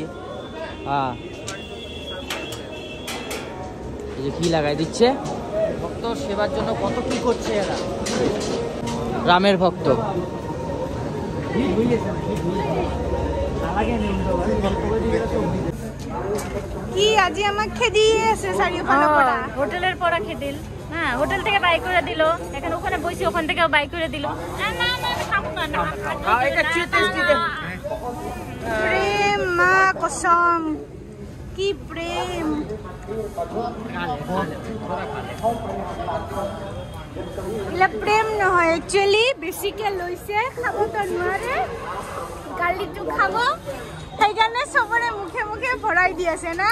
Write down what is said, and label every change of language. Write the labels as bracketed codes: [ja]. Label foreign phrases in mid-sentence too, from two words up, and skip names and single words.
[bn] হ্যাঁ এই যে ঘি লাগাই দিচ্ছে। ভক্ত সেবার জন্য কত কি করছে এরা, রামের ভক্ত। [as] কি আজি আমাক খেদি আছে চাৰিওফালৰ পৰা। [bn] হোটেলের পড়া খেদিল, হ্যাঁ হোটেল থেকে বাই করে দিল, এখন ওখানে বসে ওখান থেকে বাই করে দিল। না না না আমি খাবো না, না এটা টেস্টি দে। প্রেম মা কসম, কি প্রেম। [as] এলা প্রেম নহয়, একচুয়ালি বেছিকে লৈছে, খাবতো নোৱাৰে, গালিটো খাব, সেইকাৰণে চবৰে মুখে মুখে ভৰাই দি আছে না।